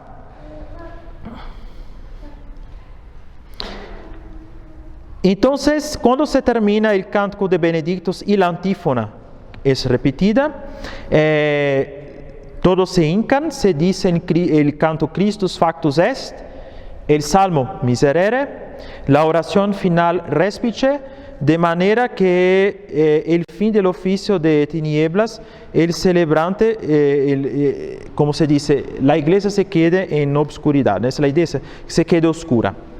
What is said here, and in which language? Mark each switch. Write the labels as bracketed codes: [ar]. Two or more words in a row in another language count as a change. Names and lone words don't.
[es] Entonces, cuando se termina el canto de Benedictus y la antífona es repetida, todos se hincan, se dice el canto Christus factus est, el salmo Miserere, la oración final Respice, de manera que el fin del oficio de tinieblas, el celebrante, como se dice, la iglesia se quede en obscuridad, es la idea, se quede oscura.